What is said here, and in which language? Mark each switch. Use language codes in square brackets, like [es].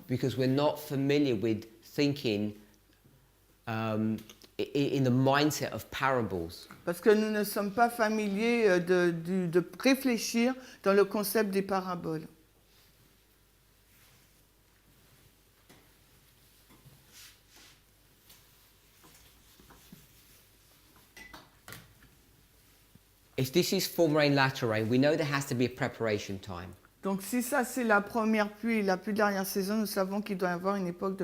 [en] Because we're not familiar with thinking in the mindset of parables. [fr] Parce que nous ne sommes pas familiers de réfléchir dans le concept des paraboles. [en] If this is former rain, latter rain, we know there has to be a preparation time. [fr] Donc si ça c'est la première pluie, la pluie de l'arrière-saison, nous savons qu'il doit y avoir une époque de